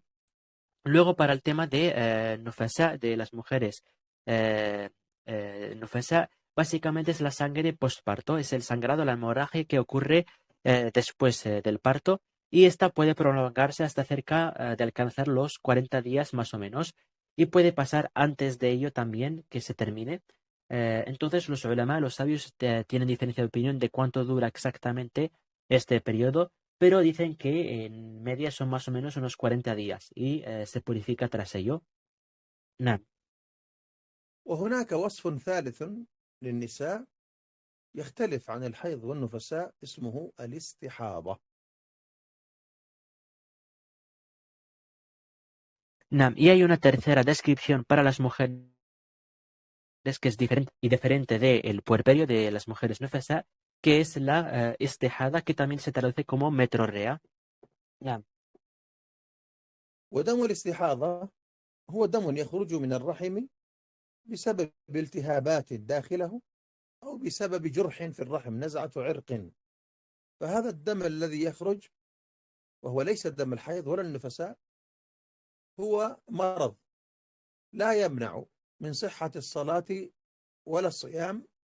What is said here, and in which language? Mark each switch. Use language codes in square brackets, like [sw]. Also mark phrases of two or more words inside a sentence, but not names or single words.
[es] Luego, para el tema de nufasa de las mujeres, eh, nufasa básicamente es la sangre postparto, es el sangrado, la hemorragia que ocurre después del parto, y esta puede prolongarse hasta cerca de alcanzar los 40 días más o menos, y puede pasar antes de ello también que se termine. Entonces los ulama, los sabios, tienen diferencia de opinión de cuánto dura exactamente este periodo, pero dicen que en media son más o menos unos 40 días y se purifica tras ello. [ar] نعم. وهناك وصف ثالث للنساء يختلف عن الحيض والنفساء، اسمه الاستحاضة. نعم. [es] Y hay una tercera descripción para las mujeres que es diferente y diferente del puerperio de las mujeres nufasa, que es la istihada, que también se traduce como metrorrea. [ar] نعم. ودم الاستحاضة هو دم يخرج من الرحم بسبب التهابات داخله، أو بسبب جرح في الرحم، نزعة عرق. فهذا الدم الذي يخرج، وهو ليس دم الحيض ولا النفساء، هو مرض لا يمنع من صحة الصلاة ولا الصيام،